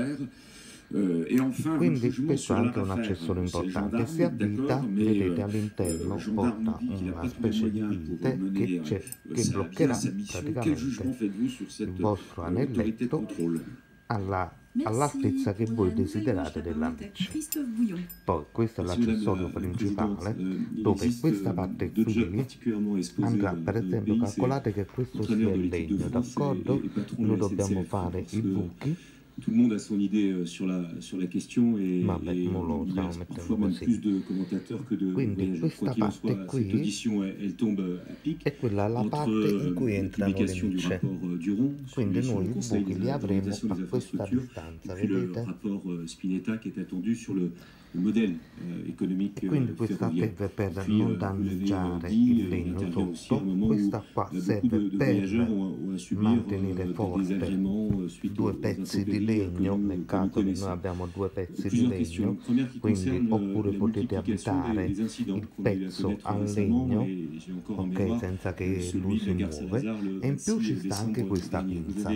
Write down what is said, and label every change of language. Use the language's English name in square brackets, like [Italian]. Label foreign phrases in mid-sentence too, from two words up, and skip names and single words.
[Italian] Quindi questo è anche un accessorio importante, si avvita, vedete all'interno porta una specie di vite che bloccherà praticamente il vostro anelletto all'altezza che voi desiderate della miccia. Poi questo è l'accessorio principale, dove questa parte qui andrà, per esempio calcolate che questo sia il legno, d'accordo? Noi dobbiamo fare i buchi. [French] Tout le monde a son idée sur la question et [Italian] Vabbè, [French] il y a parfois même plus de commentateurs que de [Italian] quindi questa parte qui [French] cette audition elle tombe à pic [Italian] è quella la parte in cui entrano le micce, quindi noi i buchi li avremo a questa distanza, vedete? [French] Le rapport Spinetta [Italian] che è [French] attendu sur le modèle économique [Italian] e quindi questa serve per non danneggiare il legno sotto, questa qua serve per mantenere forte due pezzi di di legno, nel caso che noi abbiamo 2 pezzi di legno, quindi oppure potete abitare il pezzo al legno, ok, senza che lui si muove, e in più ci sta anche questa pinza.